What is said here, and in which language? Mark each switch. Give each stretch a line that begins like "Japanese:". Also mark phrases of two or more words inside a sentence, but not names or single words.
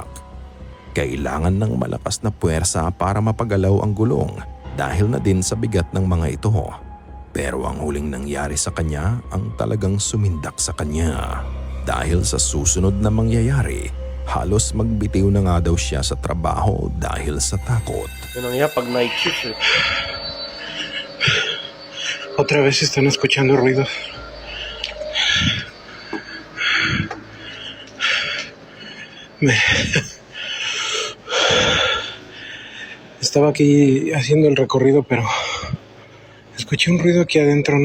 Filipino: Kailangan ng malakas na puwersa para mapagalaw ang gulong dahil na din sa bigat ng mga ito. Pero ang huling nangyari sa kanya ang talagang sumindak sa kanya. Dahil sa susunod na mangyayari, halos magbitiw na nga daw siya sa trabaho dahil sa takot. Yun ang iya pag
English: night shift
Filipino: eh.
Spanish: Otra vez están escuchando ruidos. Estaba aquí haciendo el recorrido, pero escuché un ruido aquí adentro.